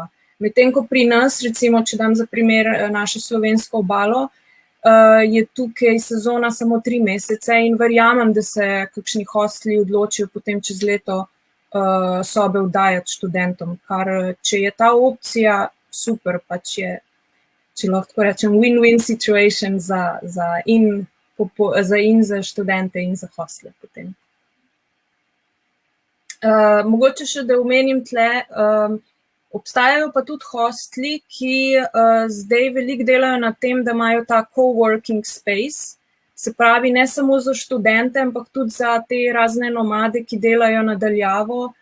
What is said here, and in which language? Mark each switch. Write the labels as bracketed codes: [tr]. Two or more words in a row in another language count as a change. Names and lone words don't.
[sl] Medtem ko pri nas, recimo, če dam za primer našo slovensko obalo, je tukaj sezona samo 3 mesece in verjamem, da se kakšni hostli odločijo potem čez leto sobe oddajati študentom, kar če je ta opcija super, pač je, če lahko tako rečem, [en] win-win situation [sl] za študente in za hostle potem. Mogoče še, da omenim tle, obstajajo pa tudi hostli, ki zdaj veliko delajo na tem, da imajo ta [en] coworking space, [sl] se pravi ne samo za študente, ampak tudi za te razne nomade, ki delajo nadaljavo,